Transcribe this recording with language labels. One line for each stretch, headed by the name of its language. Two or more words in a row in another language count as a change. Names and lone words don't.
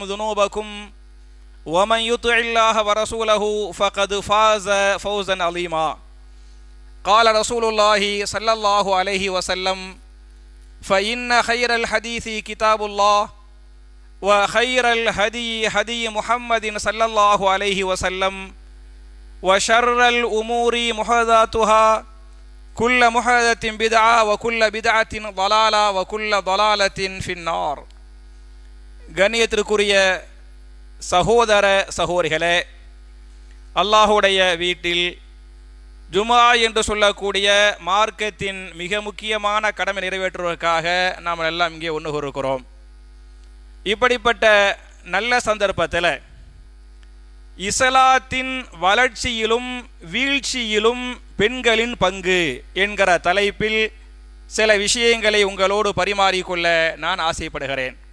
Arabic: ذنوبكم ومن يطع الله ورسوله فقد فاز فوزا عظيما قال رسول الله صلى الله عليه وسلم فإن خير الحديث كتاب الله وخير الهدي هدي محمد صلى الله عليه وسلم وشر الأمور محدثاتها كل محدثة بدعة وكل بدعة ضلالة وكل ضلالة في النار.
Tamil: கண்ணியத்திற்குரிய சகோதர சகோதரிகளே, அல்லாஹுடைய வீட்டில் ஜுமா என்று சொல்லக்கூடிய மார்க்கத்தின் மிக முக்கியமான கடமை நிறைவேற்றுவதற்காக நாம் எல்லாம் இங்கே ஒன்று கூறுகிறோம். இப்படிப்பட்ட நல்ல சந்தர்ப்பத்தில் இஸ்லாத்தின் வளர்ச்சியிலும் வீழ்ச்சியிலும் பெண்களின் பங்கு என்கிற தலைப்பில் சில விஷயங்களை உங்களோடு பரிமாறிக்கொள்ள நான் ஆசைப்படுகிறேன்.